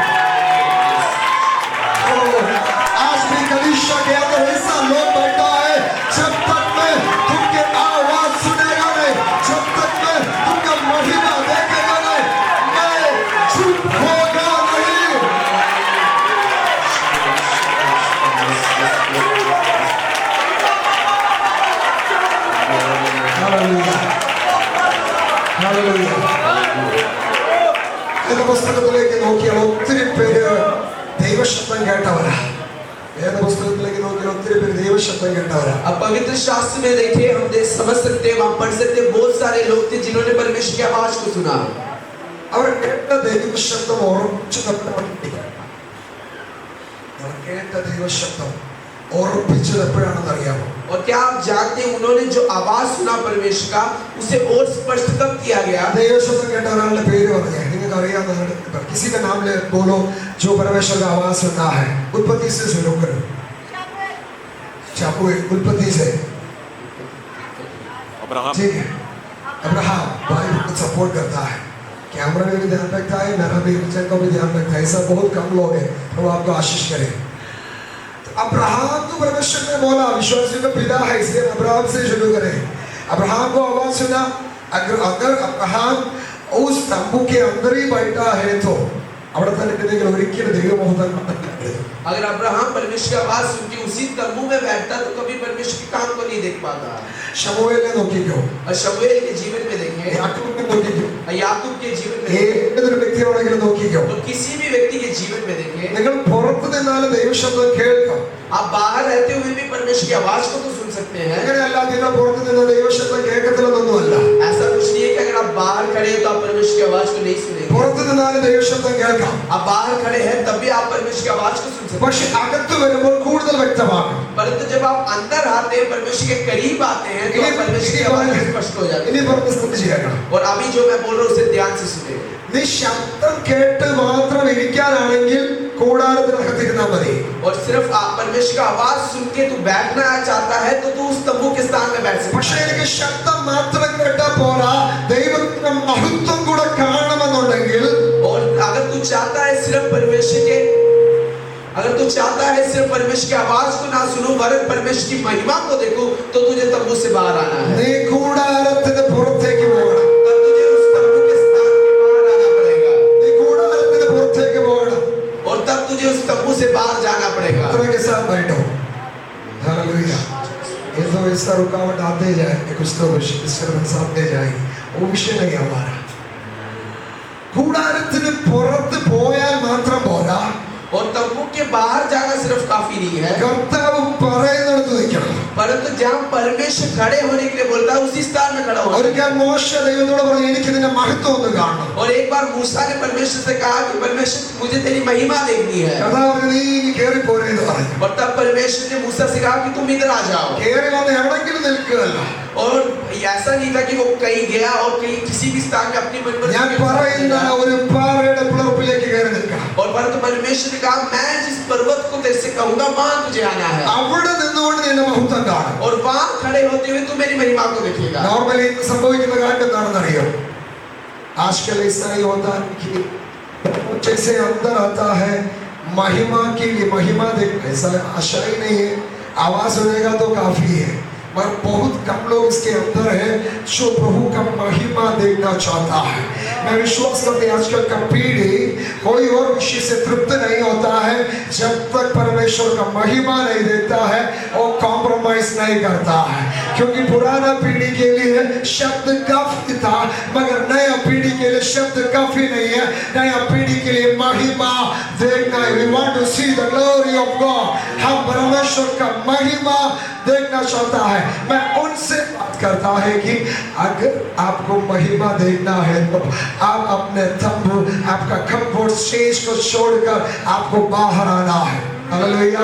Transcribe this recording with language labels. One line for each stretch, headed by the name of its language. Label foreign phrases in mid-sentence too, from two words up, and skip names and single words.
Hindi: आज भी कलीसिया के अंदर ऐसा लोग बैठा है जब तक मैं तुमके आवाज सुनेगा नहीं, जब तक मैं तुमका महिमा देखेगा नहीं, मैं चुप होगा नहीं. Hallelujah. Hallelujah.
Malayalam: വേദപുസ്തകത്തിലേക്ക് നോക്കിയാൽ ഒത്തിരി പേര് ദൈവശബ്ദം കേട്ടവരാ. വേദപുസ്തകത്തിലേക്ക് നോക്കിയാൽ ഒത്തിരി പേര് ദൈവശബ്ദം കേട്ടവരാ.
Hindi: अब पवित्र शास्त्र में देखे हम समझ सकते हैं वहां पढ़ सकते हैं बहुत सारे लोग थे जिन्होंने परमेश्वर की आवाज को सुना
Malayalam: അവർ കേട്ട ദൈവശബ്ദം ഉറച്ചു കേട്ട ദൈവശബ്ദം ഉറപ്പിച്ചത് എപ്പോഴാണെന്ന് അറിയാമോ?
Hindi: और क्या आप जानते हैं उन्होंने जो आवाज सुना परमेश्वर का उसे और स्पष्ट कब किया गया
Malayalam: ദൈവശബ്ദം കേട്ട ഒരാളുടെ പേര് പറഞ്ഞേ. നിങ്ങൾക്ക് അറിയാവുന്ന
Hindi: किसी का नाम ले बोलो जो परमेश्वर का आवाज सुनता है. उत्पत्ति से शुरू करो. चाकू उत्पत्ति से अब्राहम ठीक है. अब्राहम भाई बहुत सपोर्ट करता है, कैमरा में भी ध्यान रखता है, मेरा भी बच्चन को भी ध्यान रखता है. ऐसा बहुत कम लोग हैं. तो आपको आशीष करें. अब्राहम को परमेश्वर ने बोला विश्वासियों का पिता है इसलिए अब्राहम से शुरू करें. अब्राहम को आवाज सुना. अगर अब्राहम उस तंबू के अंदर ही बैठा है तो
Malayalam: അവിടെ തന്നെ കിടന്നെങ്കിൽ ഒരിക്കലും ദൈവമഹത്വം
Hindi: अगर अब्राहम परमेश्वर की आवाज सुन के उसी तंबू में बैठता तो कभी परमेश्वर के काम को नहीं देख पाता.
Malayalam: ശമൂവേലിനെ നോക്കിക്കോ,
Hindi: और शमूएल के जीवन में देखें
Malayalam: യാക്കോബിനെ നോക്കിക്കോ,
Hindi: और याकूब के जीवन में
Malayalam: ഏതൊരു വ്യക്തിയോടെങ്കിലും നോക്കിക്കോ.
Hindi: और किसी भी व्यक्ति के जीवन में देखें
Malayalam: നിങ്ങൾ പുറത്തു നിന്നാലും ദൈവശബ്ദം കേൾക്കാം.
Hindi: आप बाहर रहते हुए भी परमेश्वर की आवाज को तो सुन सकते हैं.
Malayalam: അങ്ങനെയല്ല നിങ്ങൾ പുറത്തു നിന്ന് ദൈവശബ്ദം കേൾക്കത്തില്ലെന്നൊന്നുമല്ല.
Hindi: ऐसा कुछ नहीं है कि अगर आप बाहर खड़े हो तो आप परमेश्वर की आवाज को नहीं सुनेंगे.
Malayalam: പുറത്തു നിന്നാലും ദൈവശബ്ദം കേൾക്കാം.
Hindi: आप बाहर खड़े हैं तब भी आप परमेश्वर की आवाज को सुन सकते
Malayalam: പക്ഷെ അകത്ത് വരുമ്പോൾ കൂടുതൽ വ്യക്തമാകും.
Hindi: हैं. परंतु जब आप अंदर आते हैं परमेश्वर के करीब आते हैं तो आप परमेश्वर की आवाज स्पष्ट हो जाती
Malayalam: ഇനി
Hindi: है.
Malayalam: പറഞ്ഞ് ശ്രദ്ധിച്ചേക്കണം.
Hindi: और अभी जो मैं बोल रहा हूँ उसे ध्यान से सुने.
Malayalam: നീ ശബ്ദം കേട്ട് മാത്രം ഇരിക്കാനാണെങ്കിൽ കൂടാരത്തിനകത്തിരുന്നാൽ മതി.
Hindi: और सिर्फ आप परमेश्वर का आवाज सुन के तू बैठना चाहता है तो तू उस तंबू के स्थान में बैठ सकता
Malayalam: പക്ഷെ
Hindi: है.
Malayalam: എനിക്ക് ശബ്ദം മാത്രം കേട്ടാ പോരാ, ദൈവത്തിന്റെ മഹത്വം കൂടെ കാണണമെന്നുണ്ടെങ്കിൽ
Hindi: और अगर तू चाहता है सिर्फ परमेश्वर की आवाज को ना सुनो वरन परमेश्वर की महिमा को देखो तो तुझे तंबू से बाहर आना है.
Malayalam: നീ കൂടാരത്തിന് പുറത്തേക്ക് പോകണം.
Hindi: तब तुझे उस तंबू के उस तंबू से बाहर जाना पड़ेगा। तरह के साथ बैठो। हालेलुया। ये तो ऐसा रुकावट आते जाए कुछ तो डिस्टर्बेंस आते जाएगी, वो विषय नहीं हमारा।
Malayalam: കൂടാരത്തിന് പുറത്ത് പോയാൽ മാത്രം പോരാ,
Hindi: और तंबू के बाहर जाना सिर्फ काफी नहीं है,
Malayalam: കർത്താവ് പറയുന്നിടത്ത് നിൽക്കണം।
Hindi: परंतु जहाँ परमेश्वर खड़े होने के लिए बोलता है उसी स्थान में खड़ा होना।
Malayalam: ഒരിക്കൽ മോശ ദൈവത്തോട് പറഞ്ഞു എനിക്ക് നിന്റെ മഹത്വം ഒന്ന് കാണണം।
Hindi: और एक बार मूसा ने परमेश्वर से कहा कि परमेश्वर मुझे तेरी महिमा देखनी है।
Malayalam: കർത്താവ് പറഞ്ഞു നീ കേറി പോരെ എന്ന് പറഞ്ഞു।
Hindi: और तब परमेश्वर ने मूसा से कहा कि तुम इधर आ जाओ।
Malayalam: കേറി വന്ന് എവിടെങ്കിലും നിൽക്കുകയല്ല,
Hindi: और ऐसा नहीं था कि वो कहीं गया और कहीं किसी भी स्थान में अपनी
Malayalam: ഞാൻ പറയുന്ന ഒരു പാറയുടെ പിളർപ്പിലേക്ക് കയറി നിൽക്കണം।
Hindi: और परंतु परमेश्वर ने कहा मैं जिस पर्वत को तेरे से कहूंगा वहां तुझे आना है,
Malayalam: അവിടെ നിന്നുകൊണ്ട് നിന്റെ മഹത്വം കാണും।
Hindi: और वहां खड़े होते हुए तू मेरी महिमा को देखेगा।
Malayalam: നോർമലി ഇന്ന് സംഭവിക്കുന്ന കാര്യം എന്താണെന്ന് അറിയോ?
Hindi: आजकल ऐसा ही होता है कि जैसे अंदर आता है महिमा के लिए महिमा देख, ऐसा आशा ही नहीं है, आवाज सुनेगा तो काफी है, मगर बहुत कम लोग इसके अंदर है जो प्रभु का महिमा देखना चाहता है। मैं विश्वास करती हूं आजकल का पीढ़ी कोई और विषय से तृप्त नहीं होता है जब तक परमेश्वर का महिमा नहीं देता है और कॉम्प्रोमाइज नहीं करता है, क्योंकि पुराना पीढ़ी के लिए शब्द काफी था मगर नया पीढ़ी के लिए शब्द काफी नहीं है। नया पीढ़ी के लिए महिमा देखना है।
English: We want to see the glory of God।
Hindi: हम परमेश्वर का महिमा देखना चाहता है। मैं उनसे बात करता है कि अगर आपको महिमा देखना है तो आप अपने तंबू, आपका
English: comfort stage
Hindi: को छोड़कर आपको बाहर आना है। हालेलुया।